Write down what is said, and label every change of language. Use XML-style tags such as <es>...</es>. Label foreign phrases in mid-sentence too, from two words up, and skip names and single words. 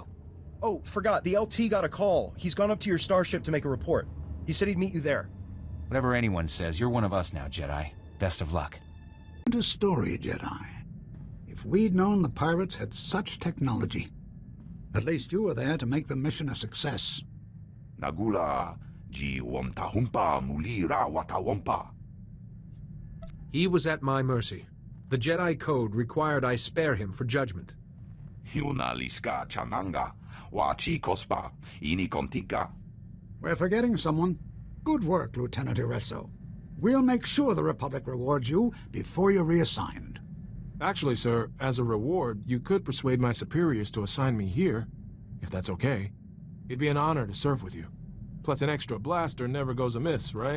<en>Oh, forgot, the LT got a call. He's gone up to your starship to make a report. He said he'd meet you there. Whatever anyone says, you're one of us now, Jedi. Best of luck. And a story, Jedi. If we'd known the pirates had such technology, at least you were there to make the mission a success. Nagula ji wantahumpa mulira watawampa. He was at my mercy. The Jedi Code required I spare him for judgment. Yuna liska chananga wa chi kospa ini kontika. We're forgetting someone. Good work, Lieutenant Iresso. We'll make sure the Republic rewards you before you're reassigned. Actually, sir, as a reward, you could persuade my superiors to assign me here, if that's okay. It'd be an honor to serve with you. Plus, an extra blaster never goes amiss, right?</en>